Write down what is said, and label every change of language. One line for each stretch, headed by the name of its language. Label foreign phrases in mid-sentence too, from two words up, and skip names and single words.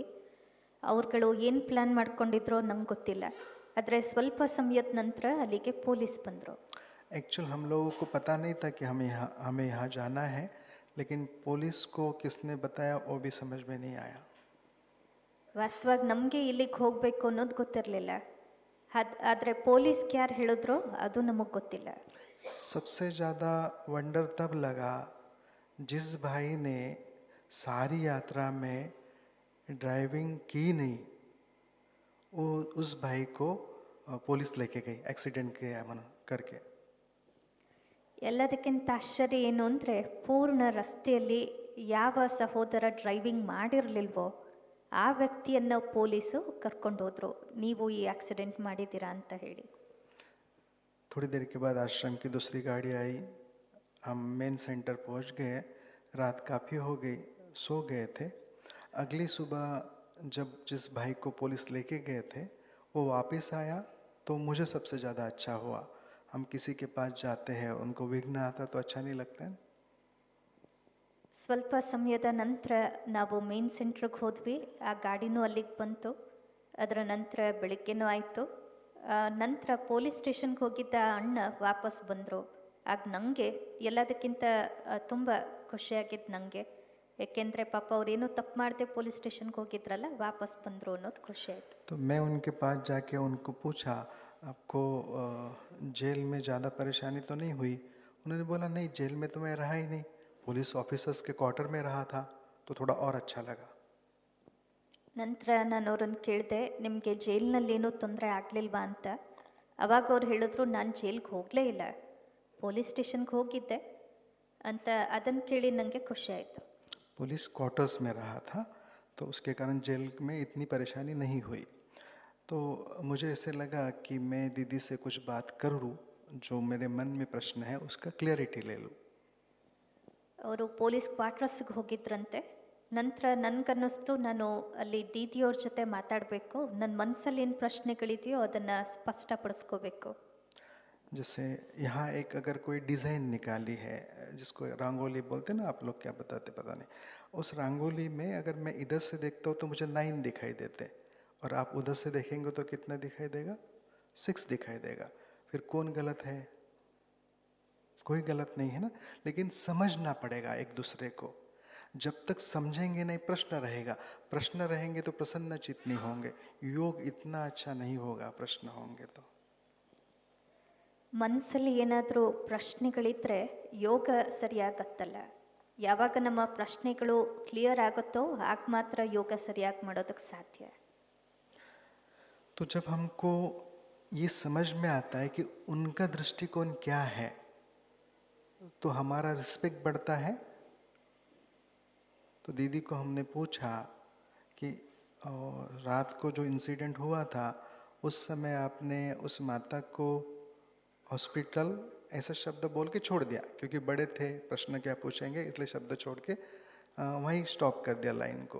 Kannada: ಅವ್ರುಗಳು ಏನು ಪ್ಲ್ಯಾನ್ ಮಾಡ್ಕೊಂಡಿದ್ರೋ ನಂಗೆ ಗೊತ್ತಿಲ್ಲ. ಆದರೆ ಸ್ವಲ್ಪ ಸಮಯದ ನಂತರ ಅಲ್ಲಿಗೆ ಪೊಲೀಸ್ ಬಂದರು.
Hindi: एक्चुअल हम लोगों को पता नहीं था कि हमें यहाँ जाना है, लेकिन पुलिस को किसने बताया वो भी समझ में नहीं आया.
Kannada: ವಾಸ್ತವಾಗಿ ನಮಗೆ ಇಲ್ಲಿಗೆ ಹೋಗಬೇಕು ಅನ್ನೋದು ಗೊತ್ತಿರಲಿಲ್ಲ. ಆದರೆ ಪೊಲೀಸ್ಗೆ ಯಾರು ಹೇಳಿದ್ರೋ ಅದು ನಮಗೆ ಗೊತ್ತಿಲ್ಲ.
Hindi: सबसे ज़्यादा वंडर तब लगा जिस भाई ने सारी यात्रा में ड्राइविंग की नहीं, वो उस भाई को पुलिस लेके गई एक्सीडेंट के करके.
Kannada: ಎಲ್ಲದಕ್ಕಿಂತ ಆಶ್ಚರ್ಯ ಏನು ಅಂದರೆ, ಪೂರ್ಣ ರಸ್ತೆಯಲ್ಲಿ ಯಾವ ಸಹೋದರ ಡ್ರೈವಿಂಗ್ ಮಾಡಿರಲಿಲ್ವೋ ಆ ವ್ಯಕ್ತಿಯನ್ನು ಪೊಲೀಸು ಕರ್ಕೊಂಡು ಹೋದ್ರು, ನೀವು ಈ ಆಕ್ಸಿಡೆಂಟ್ ಮಾಡಿದ್ದೀರಾ ಅಂತ ಹೇಳಿ.
Hindi: थोड़ी देर के बाद आश्रम की दूसरी गाड़ी आई, हम
English: main center
Hindi: पहुंच गए. रात काफ़ी हो गई, सो गए थे. अगली सुबह जब जिस भाई को पुलिस लेके गए थे वो वापस आया तो मुझे सबसे ज़्यादा अच्छा हुआ. हम किसी के पास जाते हैं उनको विघ्न आता तो अच्छा नहीं लगता है.
Kannada: ಸ್ವಲ್ಪ ಸಮಯದ ನಂತರ ನಾವು
English: main centrige
Kannada: ಹೋದ್ವಿ. ಆ ಗಾಡಿನೂ ಅಲ್ಲಿಗೆ ಬಂತು. ಅದರ ನಂತರ ಬೆಳಿಗ್ಗೆನೂ ಆಯಿತು. ನಂತರ
English: police stationge
Kannada: ಹೋಗಿದ್ದ ಅಣ್ಣ ವಾಪಸ್ ಬಂದರು. ಆಗ ನನಗೆ ಎಲ್ಲದಕ್ಕಿಂತ ತುಂಬ ಖುಷಿಯಾಗಿದ್ದು ನನಗೆ, ಏಕೆಂದರೆ ಪಾಪ ಅವ್ರೇನೂ ತಪ್ಪು ಮಾಡದೆ
English: police stationge
Kannada: ಹೋಗಿದ್ರಲ್ಲ, ವಾಪಸ್ ಬಂದರು ಅನ್ನೋದು ಖುಷಿ ಆಯಿತು.
Hindi: तो मैं उनके पास जाके उनको पूछा, आपको जेल में ज़्यादा परेशानी तो नहीं हुई? उन्होंने बोला नहीं, जेल में तो मैं रहा ही नहीं,
English: police officers
Hindi: के क्वार्टर में रहा था तो थोड़ा और अच्छा लगा.
Kannada: ನಂತರ ನಾನು ಅವ್ರನ್ನ ಕೇಳಿದೆ, ನಿಮಗೆ ಜೈಲಿನಲ್ಲೇನೂ ತೊಂದರೆ ಆಗಲಿಲ್ವಾ ಅಂತ. ಅವಾಗ ಅವ್ರು ಹೇಳಿದ್ರು, ನಾನು ಜೈಲಿಗೆ ಹೋಗಲೇ ಇಲ್ಲ,
English: police stationge
Kannada: ಹೋಗಿದ್ದೆ ಅಂತ. ಅದನ್ನು ಕೇಳಿ ನನಗೆ ಖುಷಿ ಆಯಿತು.
English: police quarters
Hindi: में रहा था तो उसके कारण जेल में इतनी परेशानी नहीं हुई. तो मुझे ऐसे लगा कि मैं दीदी से कुछ बात कर लूँ, जो मेरे मन में प्रश्न है उसका क्लियरिटी ले लूँ.
Kannada: ಅವರು
English: police quartersge
Kannada: ಹೋಗಿದ್ರಂತೆ. ನಂತರ ನನಗನ್ನಿಸ್ತು, ನಾನು ಅಲ್ಲಿ ದೀದಿಯವ್ರ ಜೊತೆ ಮಾತಾಡಬೇಕು, ನನ್ನ ಮನಸ್ಸಲ್ಲಿ ಏನು ಪ್ರಶ್ನೆಗಳಿದೆಯೋ ಅದನ್ನು ಸ್ಪಷ್ಟಪಡಿಸ್ಕೋಬೇಕು.
Hindi: जैसे यहाँ एक अगर कोई डिज़ाइन निकाली है, जिसको रंगोली बोलते हैं ना, आप लोग क्या बताते पता नहीं, उस रंगोली में अगर मैं इधर से देखता हूँ तो मुझे 9 दिखाई देते, और आप उधर से देखेंगे तो कितना दिखाई देगा? 6 दिखाई देगा. फिर कौन गलत है? कोई गलत नहीं है ना. लेकिन समझना पड़ेगा एक दूसरे को. जब तक समझेंगे नहीं प्रश्न रहेगा. प्रश्न रहेंगे तो प्रसन्न चित्त नहीं होंगे. योग इतना अच्छा नहीं होगा प्रश्न होंगे तो.
Kannada: ಮನಸ್ಸಲ್ಲಿ ಏನಾದರೂ ಪ್ರಶ್ನೆಗಳಿದ್ದರೆ ಯೋಗ ಸರಿಯಾಗತ್ತಲ್ಲ. ಯಾವಾಗ ನಮ್ಮ ಪ್ರಶ್ನೆಗಳು ಕ್ಲಿಯರ್ ಆಗುತ್ತೋ ಆಗ ಮಾತ್ರ ಯೋಗ ಸರಿಯಾಗಿ ಮಾಡೋದಕ್ಕೆ ಸಾಧ್ಯ.
Hindi: तो जब हमको ये समझ में आता है कि उनका दृष्टिकोण क्या है तो हमारा रिस्पेक्ट बढ़ता है. तो दीदी को हमने पूछा कि और रात को जो इंसिडेंट हुआ था उस समय आपने उस माता को हॉस्पिटल ऐसा शब्द बोल के छोड़ दिया, क्योंकि बड़े थे, प्रश्न क्या पूछेंगे, इसलिए शब्द छोड़ के वहीं स्टॉप कर दिया लाइन को।